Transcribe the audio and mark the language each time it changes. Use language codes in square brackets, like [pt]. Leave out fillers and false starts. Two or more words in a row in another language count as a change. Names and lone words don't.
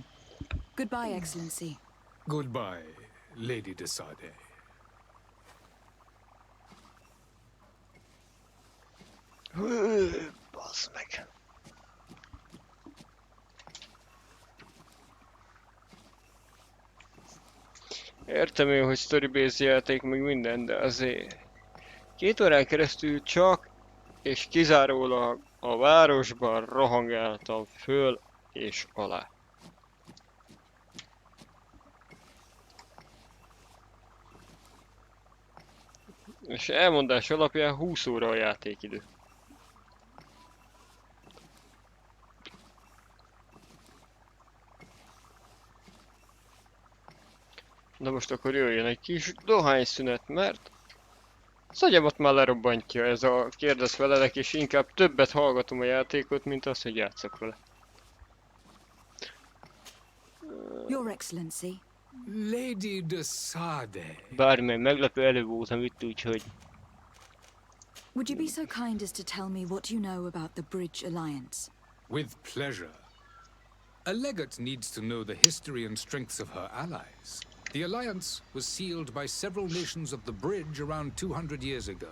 [en] Goodbye, Excellency. Goodbye, Lady de Sade. [hu] Bassz meg. Értem én, hogy story-based játék, meg minden, de azért 2 órán keresztül csak és kizárólag a városban rohangáltam föl és alá. És elmondás alapján 20 óra a játékidő. De most akkor jöjjön egy kis dohányszünet, mert az agyamat már lerobbantja ez a kérdez velelek, és inkább többet hallgatom a játékot, mint az, hogy játszok vele. [en] Your Excellency. Lady de Sade. [hu] Bármely meglepő elő voltam itt, úgyhogy... [en] Would you be so kind as to tell me what you know about the Bridge Alliance? With pleasure. A legate needs to know the history and strengths of her allies. The alliance was sealed by several nations of the Bridge around 200 years ago.